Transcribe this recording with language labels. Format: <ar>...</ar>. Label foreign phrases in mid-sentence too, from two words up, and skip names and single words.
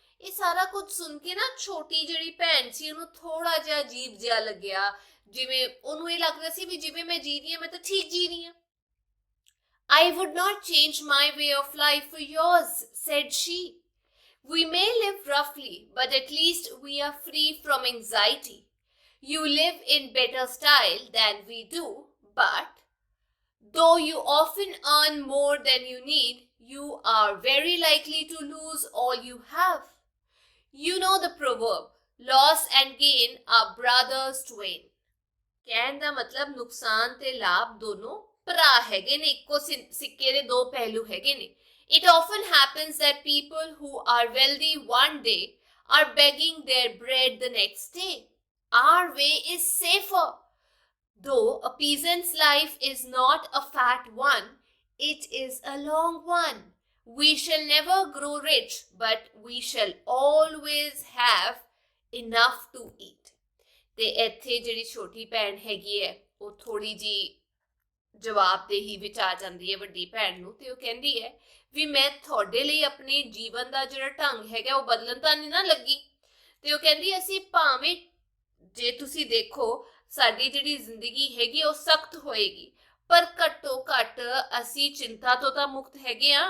<pa>ਇਹ ਸਾਰਾ ਕੁਝ ਸੁਣ ਕੇ ਨਾ ਛੋਟੀ ਜਿਹੜੀ ਭੈਣ ਸੀ ਉਹਨੂੰ ਥੋੜਾ ਜਿਹਾ ਅਜੀਬ ਜਿਹਾ ਲੱਗਿਆ, ਜਿਵੇਂ ਉਹਨੂੰ ਇਹ ਲੱਗਦਾ ਸੀ ਵੀ ਜਿਵੇਂ ਮੈਂ ਜੀ ਰਹੀ ਹਾਂ ਮੈਂ ਤਾਂ ਠੀਕ ਜੀ ਰਹੀ ਹਾਂ।</pa> <en>I would not change my way of life for yours, said she. We may live roughly, but at least we are free from anxiety. You live in better style than we do, but though you often earn more than you need, you are very likely to lose all you have. You know the proverb, loss and gain are brothers twain.</en> <pa>ਕਹਿਣ ਦਾ ਮਤਲਬ ਨੁਕਸਾਨ ਤੇ ਲਾਭ ਦੋਨੋਂ ਭਰਾ ਹੈਗੇ ਨੇ, ਇੱਕੋ ਸਿੱਕੇ ਦੇ ਦੋ ਪਹਿਲੂ ਹੈਗੇ ਨੇ.</pa> <en>It often happens that people who are wealthy one day are begging their bread the next day. Our way is safer. Though a peasant's life is not a fat one, it is a long one. We shall never grow rich, but we shall always have enough to eat.</en> <pa>ਤੇ ਇੱਥੇ ਜਿਹੜੀ ਛੋਟੀ ਭੈਣ ਹੈਗੀ ਹੈ ਉਹ ਥੋੜੀ ਜੀ ਜਵਾਬਦੇਹੀ ਵਿੱਚ ਆ ਜਾਂਦੀ ਹੈ ਵੱਡੀ ਭੈਣ ਨੂੰ, ਤੇ ਉਹ ਕਹਿੰਦੀ ਹੈ ਵੀ ਮੈਂ ਤੁਹਾਡੇ ਲਈ ਆਪਣੇ ਜੀਵਨ ਦਾ ਜਿਹੜਾ ਢੰਗ ਹੈਗਾ ਉਹ ਬਦਲਣ ਤਾਂ ਨਹੀਂ ਨਾ ਲੱਗੀ. ਤੇ ਉਹ ਕਹਿੰਦੀ ਅਸੀਂ ਭਾਵੇਂ ਜੇ ਤੁਸੀਂ ਦੇਖੋ ਸਾਡੀ ਜਿਹੜੀ ਜ਼ਿੰਦਗੀ ਹੈਗੀ ਉਹ ਸਖਤ ਹੋਏਗੀ, ਪਰ ਘੱਟੋ ਘੱਟ ਅਸੀਂ ਚਿੰਤਾ ਤੋਂ ਤਾਂ ਮੁਕਤ ਹੈਗੇ ਆ.</pa>